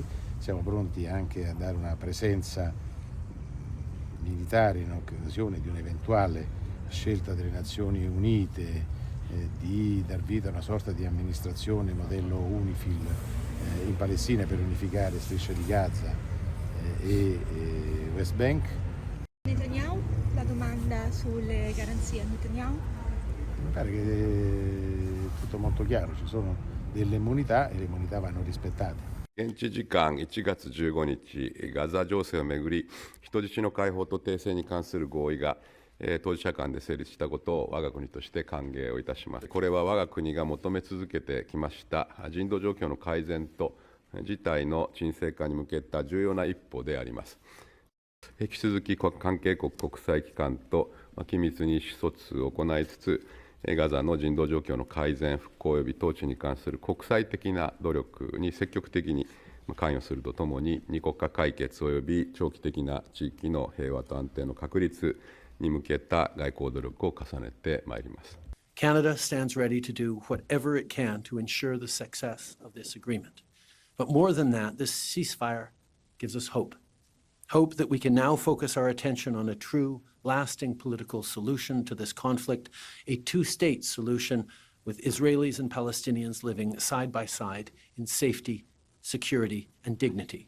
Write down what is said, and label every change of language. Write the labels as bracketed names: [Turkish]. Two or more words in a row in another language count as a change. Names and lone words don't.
[Italian] Siamo pronti anche a dare una presenza militare in occasione di un'eventuale scelta delle Nazioni Unite di dar vita a una sorta di amministrazione modello UNIFIL in Palestina per unificare striscia di Gaza e West Bank. Netanyahu, la domanda sulle garanzie a Netanyahu? Mi pare che è tutto molto chiaro, ci sono delle immunità e le immunità vanno rispettate. [Japanese] 現地時間1月15日、ガザ情勢をめぐり、人質の解放と停戦に関する合意が、当事者間で成立したことを我が国として歓迎をいたします。これは我が国が求め続けてきました人道状況の改善と事態の沈静化に向けた重要な一歩であります。引き続き関係国国際機関と緊密に意思疎通を行いつつ、ガザの人道状況の改善、復興及び統治に関する国際的な努力に積極的に関与するとともに、二国家解決及び長期的な地域の平和と安定の確立に向けた外交努力を重ねてまいります。 [English] Canada stands ready to do whatever it can to ensure the success of this agreement. But more than that, this ceasefire gives us hope. Hope that we can now focus our attention on a true, lasting political solution to this conflict, a two-state solution with Israelis and Palestinians living side by side in safety, security, and dignity.